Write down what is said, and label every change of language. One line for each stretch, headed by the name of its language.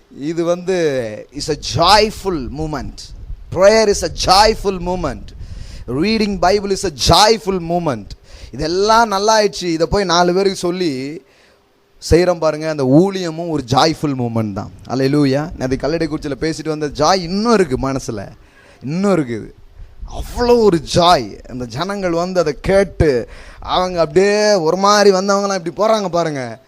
Tamil: இது வந்து
English: Is a joyful moment. Prayer is a joyful moment. Reading Bible is a joyful moment.
Tamil: இதெல்லாம் நல்லா ஆயிடுச்சு. இதை போய் 4 பேருக்கு சொல்லி செய்கிறோம் பாருங்க. அந்த ஊழியமும் ஒரு
English: joyful moment
Tamil: தான். அல்லேலூயா. அது கல்லடை குறிச்சியில் பேசிட்டு வந்த ஜாய் இன்னும் இருக்குது, மனசில் இன்னும் இருக்குது. அவ்வளோ ஒரு ஜாய். அந்த ஜனங்கள் வந்து அதை கேட்டு அவங்க அப்படியே ஒரு மாதிரி வந்தவங்களாம் இப்படி போகிறாங்க பாருங்க.